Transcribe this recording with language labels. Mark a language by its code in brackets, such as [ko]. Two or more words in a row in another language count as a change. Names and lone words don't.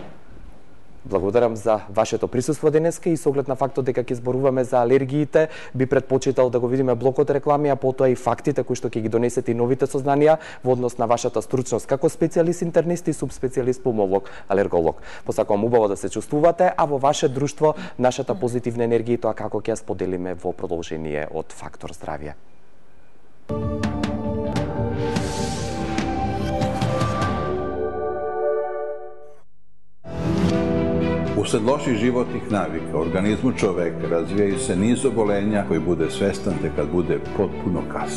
[mk] Благодарам за вашето присуство денеска и со оглед на фактот дека ќе зборуваме за алергиите, би предпочитал да го видиме блокот реклами, а потоа и фактите кои што ќе ги донесете и новите сознанија во однос на вашата стручност како специјалист интернист и субспецијалист пулмолог алерголог. Посакувам убаво да се чувствувате, а во ваше друштво нашата позитивна енергија и тоа како ќе ја споделиме во продолжение од Фактор здравје. [sr] Usled loših životnih navika, organizmu čoveka razvijaju se niz obolenja koji bude svestan te kad bude potpuno kasno.